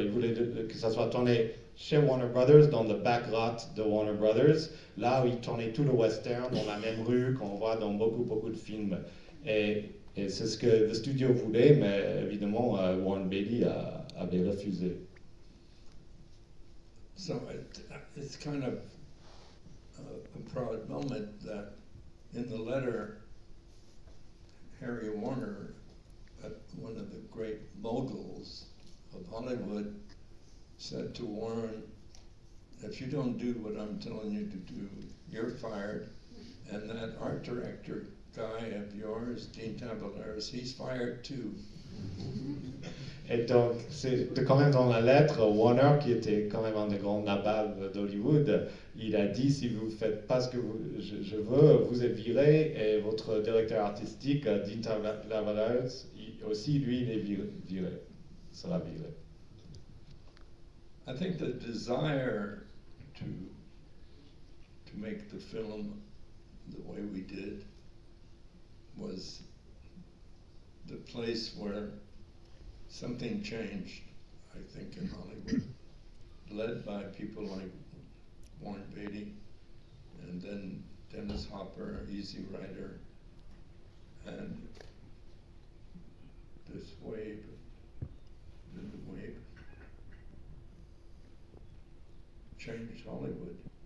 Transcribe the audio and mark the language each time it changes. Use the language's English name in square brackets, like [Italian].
[French] Il voulait que ça soit tourné chez Warner Brothers, dans le back lot de Warner Brothers, là où ils tournaient tout le western, dans la même rue qu'on voit dans beaucoup de films. Et c'est ce que le studio voulait, mais évidemment, Warren Beatty avait refusé. [English] So it's kind of a proud moment that in the letter, Harry Warner, one of the great moguls of Hollywood, said to Warren, if you don't do what I'm telling you to do, you're fired. And that art director guy of yours, Dean Tabelaris, he's fired too. [French] Et donc, c'est quand même dans la lettre, Warner, qui était quand même un des grands nababs d'Hollywood, il a dit, si vous ne faites pas ce que je veux, vous êtes viré, et votre directeur artistique, Dean Tabelaris, aussi, lui, il est viré, sera viré. [English] I think the desire to make the film the way we did was the place where something changed, I think, in Hollywood, led by people like Warren Beatty, and then Dennis Hopper, Easy Rider, and this wave, the new wave, changed Hollywood.